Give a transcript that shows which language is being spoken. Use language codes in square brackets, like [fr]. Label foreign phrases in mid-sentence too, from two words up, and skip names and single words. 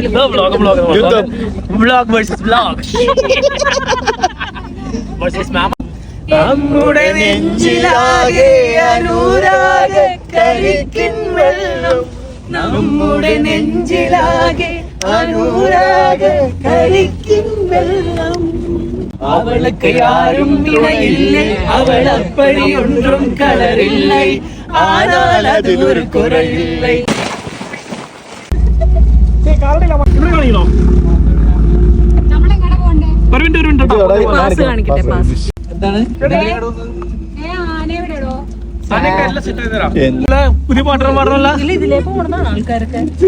[en] vlog versus vlog versus mama. [ml] നമ്മുടെ നെഞ്ചിലാകെ അനുരാഗ കരിക്കിൻ വെള്ളം. നമ്മുടെ നെഞ്ചിലാകെ അനുരാഗ കരിക്കിൻ വെള്ളം. [ta] അവൾക്ക് யாரும் இணையில்லை, அவள் அப்படி ஒன்றும் கலரில்லை, ஆனால் அது ஒரு குறையில்லை. [ml] നമ്മളെങ്ങനെ പോണ്ടേ? പാസ് കാണിക്കട്ടെ. പാസ് ആനയെവിടെയോ? പുതിയ പാട്ടം പാടണല്ല. ഇതിലേ പോണതാണ് ആൾക്കാരൊക്കെ.